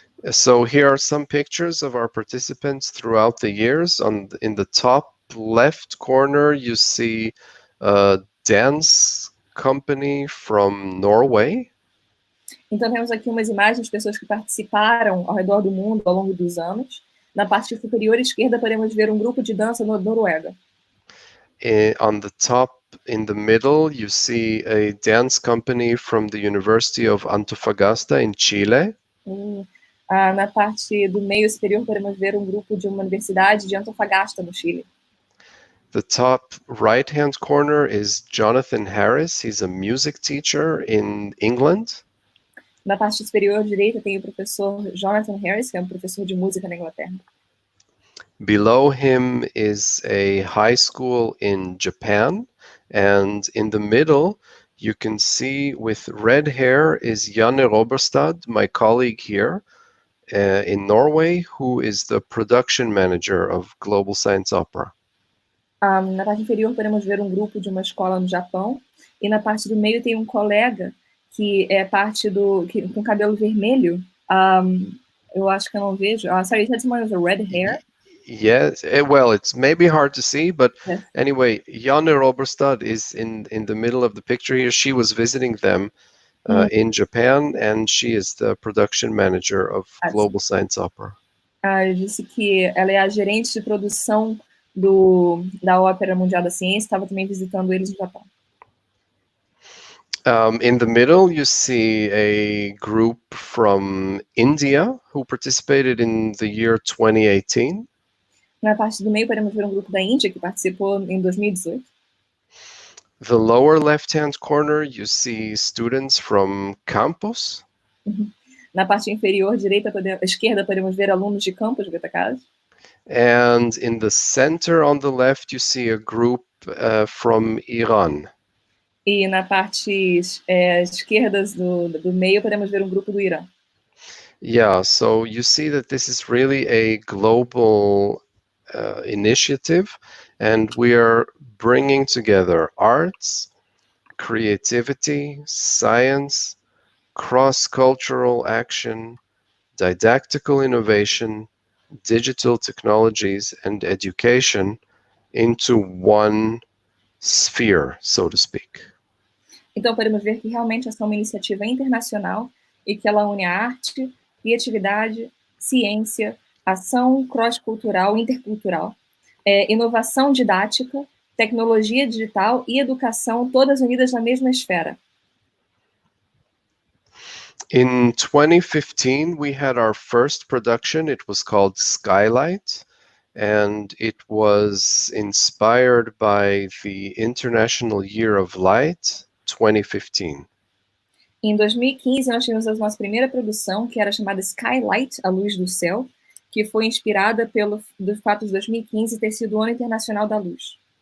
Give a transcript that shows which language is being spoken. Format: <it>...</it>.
<en>So here are some pictures of our participants throughout the years. In the top left corner, you see a dance company from Norway.</en> <pt>Então temos aqui umas imagens de pessoas que participaram ao redor do mundo ao longo dos anos. Na parte superior esquerda podemos ver um grupo de dança Noruega.</pt> <en>On the top in the middle, you see a dance company from the University of Antofagasta in Chile.</en> <pt>Na parte do meio superior podemos ver um grupo de uma universidade de Antofagasta, no Chile.</pt> <en>The top right-hand corner is Jonathan Harris. He's a music teacher in England.</en> <pt>Na parte superior direita tem o professor Jonathan Harris, que é um professor de música na Inglaterra.</pt> <en>Below him is a high school in Japan, and in the middle you can see with red hair is Janne Roberstad, my colleague here in Norway, who is the production manager of Global Science Opera.</en> <pt>Na parte inferior podemos ver um grupo de uma escola no Japão, e na parte do meio tem um colega que é parte com cabelo vermelho. Eu acho que eu não vejo.</pt> <en>Sorry, you said someone with red hair? Yes, well, it's maybe hard to see, but yes. Anyway, Janne Roberstad is in the middle of the picture here. She was visiting them in Japan, and she is the production manager of Global Science Opera.</en> <pt>Ele disse que ela é a gerente de produção da Ópera Mundial da Ciência, estava também visitando eles no Japão.</pt> <en>In the middle, you see a group from India who participated in the year 2018.</en> <pt>Na parte do meio, podemos ver um grupo da Índia que participou em 2018.</pt> <en>The lower left-hand corner, you see students from campus.</en> <pt>Na parte inferior esquerda, podemos ver alunos de campus, Goitacazes.</pt> <en>And in the center on the left, you see a group from Iran.</en> <pt>E na parte esquerda do meio, podemos ver um grupo do Irã.</pt> <en>Yeah, so you see that this is really a global initiative, and we are bringing together arts, creativity, science, cross-cultural action, didactical innovation, digital technologies, and education into one sphere, so to speak.</en> <pt>Então podemos ver que realmente essa é uma iniciativa internacional e que ela une a arte, criatividade, ciência, ação cross-cultural, intercultural, inovação didática, tecnologia digital e educação, todas unidas na mesma esfera.</pt> <en>In 2015, we had our first production. It was called Skylight, and it was inspired by the International Year of Light 2015.</en> <pt>Em 2015, nós tivemos a nossa primeira produção, que era chamada Skylight, a luz do céu, que foi inspirada do fato de 2015 ter sido o Ano Internacional da Luz.</pt>